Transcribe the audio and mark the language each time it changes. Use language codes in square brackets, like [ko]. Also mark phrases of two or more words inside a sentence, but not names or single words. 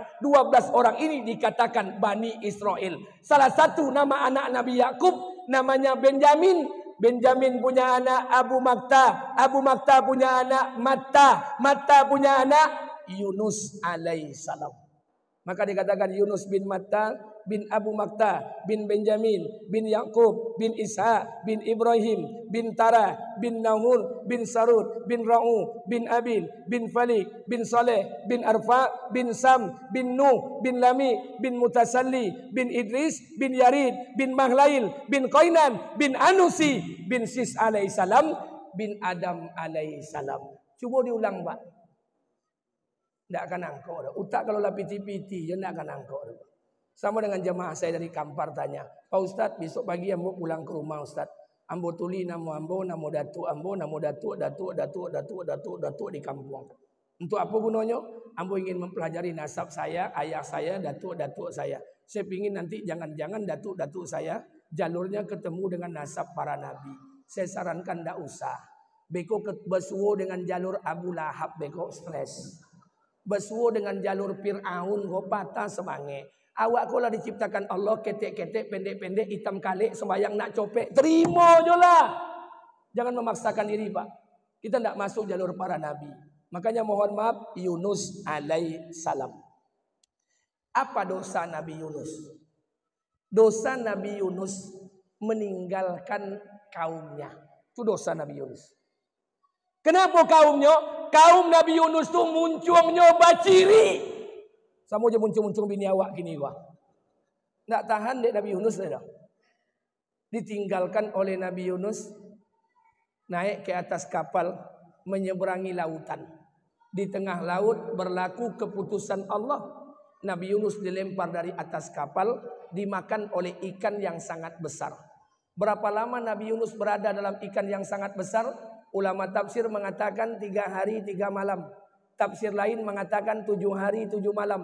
[id] 12 orang ini dikatakan Bani Israel. Salah satu nama anak Nabi Yakub namanya Benjamin. Benjamin punya anak Abu Makta. Abu Makta punya anak Matta. Matta punya anak Yunus alaihissalam. Maka dikatakan Yunus bin Matta, bin Abu Makta, bin Benjamin, bin Yakub, bin Ishak, bin Ibrahim, bin Tarah, bin Nahur, bin Sarud, bin Ra'u, bin Abil, bin Falik, bin Saleh, bin Arfa, bin Sam, bin Nuh, bin Lami, bin Mutasalli, bin Idris, bin Yarid, bin Mahlail, bin Qainan, bin Anusi, bin Sis alaihissalam, bin Adam alaihissalam. Cuba diulang, Pak. Tidak akan angkut. Utak kalau lah piti-piti, dia tidak akan angkut. Sama dengan jemaah saya dari Kampar tanya, Pak Ustaz, besok pagi ambo pulang ke rumah Ustaz. [min] Ambo tuli nama ambo, nama datuk ambo, nama datuk di kampung. [id] Untuk apa gunanya? Ambo ingin mempelajari nasab saya, ayah saya, datuk saya. Saya ingin nanti jangan-jangan datuk saya jalurnya ketemu dengan nasab para nabi. Saya sarankan tidak usah. [min] Beko bersuwo dengan jalur Abu Lahab, beko stres. [id] Bersuwo dengan jalur Fir'aun, kau patah semangat. [min] Awak kau lah diciptakan Allah ketek-ketek, pendek-pendek, hitam kalik, sembayang nak copek. [ms] Terima je lah. [id] Jangan memaksakan diri, Pak. Kita tidak masuk jalur para nabi. Makanya mohon maaf, Yunus alaihissalam. Apa dosa Nabi Yunus? Dosa Nabi Yunus meninggalkan kaumnya. Itu dosa Nabi Yunus. Kenapa kaumnya? [min] Kaum Nabi Yunus tu muncungnya baciri. [ms] Sama je muncung-muncung bini awak gini wah. Tak tahan dek Nabi Yunus dah. [id] Ditinggalkan oleh Nabi Yunus naik ke atas kapal menyeberangi lautan. Di tengah laut berlaku keputusan Allah. Nabi Yunus dilempar dari atas kapal, dimakan oleh ikan yang sangat besar. Berapa lama Nabi Yunus berada dalam ikan yang sangat besar? Ulama tafsir mengatakan 3 hari 3 malam. Tafsir lain mengatakan 7 hari 7 malam.